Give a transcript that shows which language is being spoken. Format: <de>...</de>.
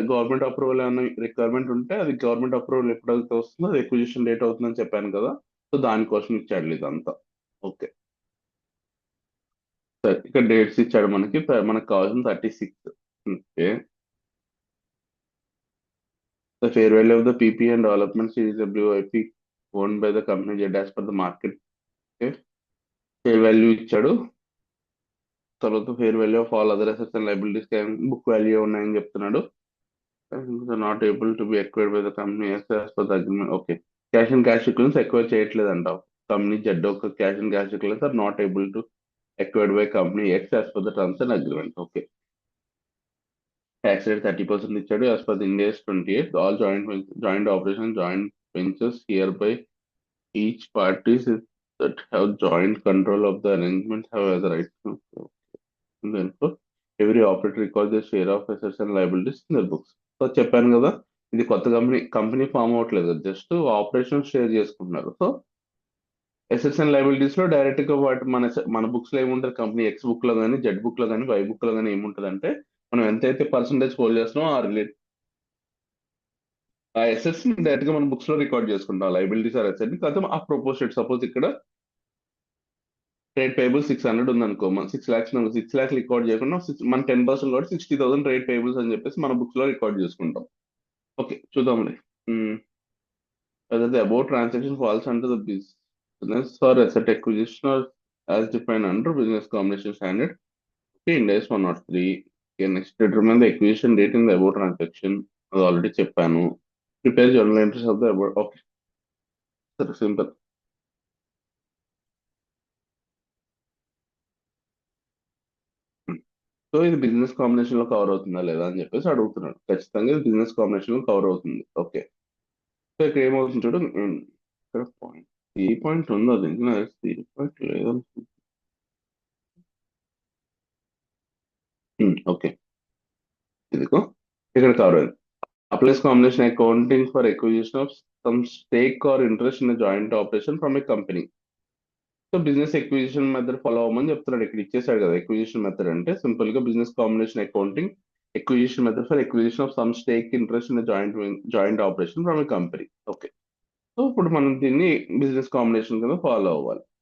<te>Government approval ఏమైనా requirement ఉంటే అది గవర్నమెంట్ అప్రూవల్ ఎప్పుడైతే వస్తుందో అది ఎక్విజిషన్ డేట్ అవుతుందని చెప్పాను కదా, సో దానికోసం ఇచ్చాడు ఇదంతా, ఓకే. సరే, ఇక్కడ డేట్స్ ఇచ్చాడు మనకు కావాల్సిన 36, okay.</te> <en>The fair value of the PP and development series WIP owned by the company Z as per the market. Okay. Fair value</en> <te>ఇచ్చాడు. తర్వాత</te> <en>fair value of all other assets and liabilities book value</en> <te>ఉన్నాయని చెప్తున్నాడు.</te> <en>Not able to be acquired by the company as per the agreement. Okay. Cash and cash equivalents acquire</en> <te>చేయట్లేదంట.</te> <en>Company Z ఒక cash and cash equivalents are not able to acquired by company X as per the terms and agreement. Okay. Tax rate 30%</en> <te>ఇచ్చాడు</te> <en>as per the Ind AS 28. All joint operations, joint ventures hereby each parties that have joint control of the arrangement have as a right to. Therefore, every operator records their share of assets and liabilities in their books.</en> <te>So చెప్పాను కదా, ఇది కొత్త company form అవ్వట్లేదు, just operation share చేసుకుంటున్నారు. So assets and liabilities లో direct గా వాటి మన బుక్స్ లో ఏముంటది, కంపెనీ ఎక్స్ బుక్ లో కానీ జెడ్ బుక్ లో కానీ వై బుక్ లో కానీ ఏముంటది అంటే, మనం ఎంతైతే పర్సంటేజ్ హోల్డ్ చేస్తున్నామో ఆ అసెట్స్ ని డైరెక్ట్ గా మన బుక్స్ లో రికార్డ్ చేసుకుంటాం, లైబిలిటీస్ ఆర్ అసెట్ ని. కాకపోతే ఆ ప్రపోర్షనేట్, సపోజ్ ఇక్కడ ట్రేడ్ పేబుల్ 600 ఉంది అనుకో, మన 6 lakhs 6 lakhs రికార్డ్ చేయకుండా మన 10% కాబట్టి 60,000 ట్రేడ్ పేబుల్స్ అని చెప్పేసి మన బుక్స్ లో రికార్డ్ చేసుకుంటాం. ఓకే, చూద్దాంలే.</te> <en>whether the above transaction falls under the business or asset acquisition or as defined under business combination standard. Okay, Ind AS 103. Okay, next, determine the acquisition date in the above transaction.</en> <te>అది already చెప్పాను.</te> <en>Prepare journal entries of the about. Okay, సరే, simple.</en> <te>So ఇది business combination లో cover అవుతుందా లేదా అని చెప్పేసి అడుగుతున్నాడు. ఖచ్చితంగా ఇది బిజినెస్ కాంబినేషన్ లో కవర్ అవుతుంది. ఓకే, సో ఇక్కడ ఏమవుతుంది చూడు, ఇక్కడ పాయింట్ ఈ పాయింట్ ఉందో అది ఈ పాయింట్ లేదు. ఓకే, ఇదిగో ఇక్కడ కవర్ అయింది.</te> <en>Applies combination accounting for acquisition of some stake or interest in a joint operation from a company.</en> <te>So business acquisition method follow అవ్వమని చెప్తున్నాడు. ఇక్కడ ఇచ్చేసాడు కదా, ఎక్విజిషన్ మెథడ్ అంటే సింపుల్ గా</te> <en>Business combination accounting acquisition method for acquisition of some stake interest in joint operation from a company.</en> <te>Okay, so ఇప్పుడు మనం దీన్ని బిజినెస్ కాంబినేషన్ కింద ఫాలో అవ్వాలి.</te>